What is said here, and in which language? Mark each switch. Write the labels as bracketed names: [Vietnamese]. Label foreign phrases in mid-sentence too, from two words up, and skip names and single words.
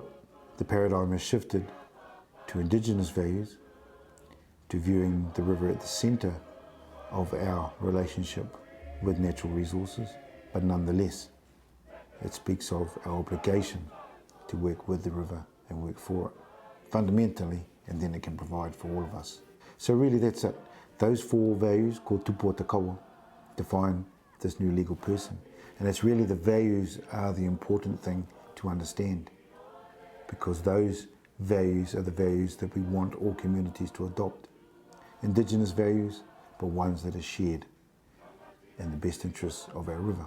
[English] The paradigm has shifted to Indigenous values, to viewing the river at the centre of our relationship with natural resources, but nonetheless it speaks of our obligation to work with the river and work for it fundamentally, and then it can provide for all of us. So really that's it. Those four values called tupua te kawa define this new legal person. And it's really the values are the important thing to understand, because those values are the values that we want all communities to adopt. Indigenous values, but ones that are shared in the best interests of our river.